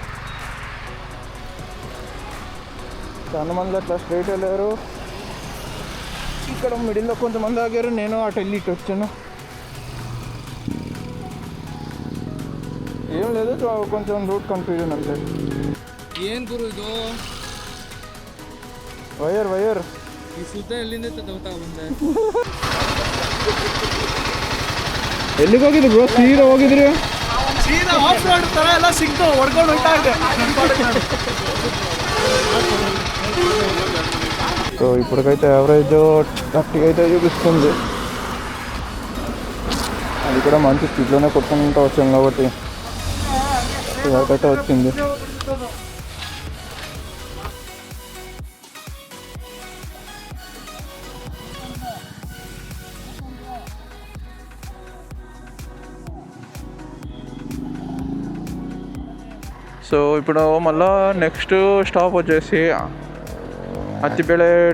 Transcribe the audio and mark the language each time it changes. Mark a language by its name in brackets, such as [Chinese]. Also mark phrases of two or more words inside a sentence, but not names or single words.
[Telugu] చాలా మంది అట్లా స్ట్రైట్ వెళ్ళారు. ఇక్కడ మిడిల్లో కొంతమంది ఆగారు. నేను అటు వెళ్ళి ఇటు వచ్చాను. ఏం లేదు, కొంచెం [English] route confusion [Telugu] అంతే. [Kannada] ಏನ್ ಗುರು ಇದು ವೈಯರ್ ಈ ಸುತ್ತ ಎಲ್ಲಿಂದ ತಗೋತಾ ಬಂದೆ? ಎಲ್ಲಿಗೆ ಹೋಗಿದ್ರಿ ಬ್ರೋ? ಸೀದಾ ಹೋಗಿದ್ರಿ? ಸೀದಾ [English] off road [Kannada] ತರ ಎಲ್ಲ ಸಿಕ್ತು, ಹೊಡ್ಕೊಂಡು ಹೋಗ್ತಾ ಇದೆ. [Telugu] సో ఇప్పటికైతే యావరేజ్ 30 అయితే చూపిస్తుంది. అది కూడా మంచి స్పీడ్లోనే కొట్టుకుంటూ వచ్చాం కాబట్టి ఇదైతే వచ్చింది. సో ఇప్పుడు మళ్ళా [English] next stop [Telugu] వచ్చేసి అత్తిపేట టోల్.